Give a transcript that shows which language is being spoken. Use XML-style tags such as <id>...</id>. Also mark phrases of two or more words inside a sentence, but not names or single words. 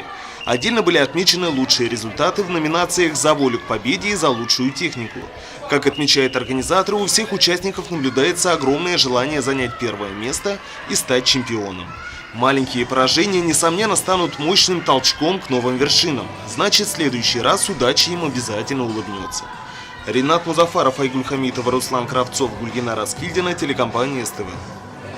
<ru>Отдельно были отмечены лучшие результаты в номинациях «За волю к победе» и «За лучшую технику». Как отмечают организаторы, у всех участников наблюдается огромное желание занять первое место и стать чемпионом. Маленькие поражения, несомненно, станут мощным толчком к новым вершинам. Значит, в следующий раз удача им обязательно улыбнется. Ринат Музафаров, Айгуль Хамитова, Руслан Кравцов, Гульгина Раскильдина, телекомпания СТВ.</ru>